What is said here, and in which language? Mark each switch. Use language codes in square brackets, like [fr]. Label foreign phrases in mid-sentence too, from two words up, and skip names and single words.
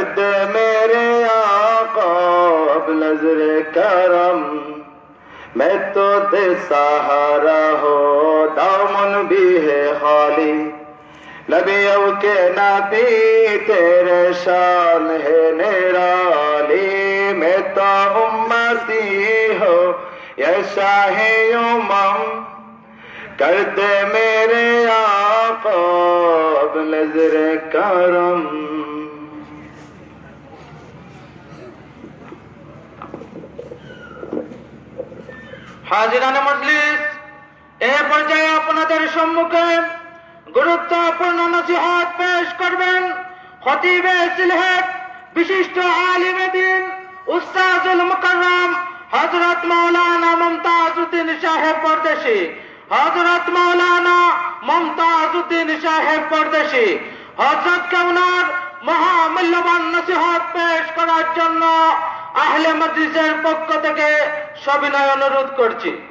[ur] دے میرے آقا اب نظر کرم میں تو دے سہارا ہو دامن بھی ہے خالی نبیوں کے نبی تیرے شان ہے نرالی میں تو امتی ہو یہ شاہ امم کر دے میرے آقا اب نظر کرم [bn] হাজিরান মজলিস এ পর্যায়ে আপনাদের সম্মুখে গুরুত্বপূর্ণ নসিহত পেশ করবেন খতিবে সিলহেট বিশিষ্ট আলিম দ্বীন উস্তাদুল মুকাররম হযরত মাওলানা মুমতাজউদ্দিন সাহেব পরদেশী হযরত মাওলানা মুমতাজউদ্দিন সাহেব পরদেশী হযরতকে ওনার মহামূল্যবান নসিহত পেশ করার জন্য আহলে মজলিসের পক্ষ থেকে সবিনয় অনুরোধ করছি।